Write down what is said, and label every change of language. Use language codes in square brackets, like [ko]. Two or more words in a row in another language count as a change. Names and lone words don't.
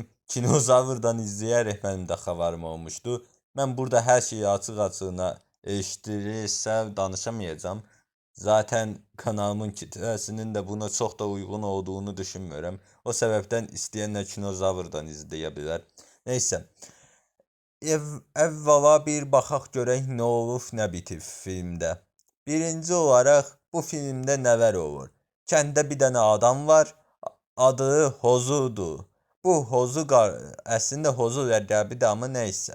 [tr] Kinozavurdan izleyerek benim de haberim olmuştu. Ben burada her şeyi açık açığına eleştirirsem danışamayacağım. Zaten kanalımın kitlesinin de buna çok da uygun olduğunu düşünmüyorum. O sebepten isteyenler Kinozavurdan izleyebilir. Neyse. [az] Əvvəla bir baxaq görək nə olub, nə bitib filmdə. Birinci olaraq bu filmdə nələr olur? Kəndə bir dənə adam var, adı Hozudur. Bu Hozu əslində Hozu ləqəbidir, amma nəysə.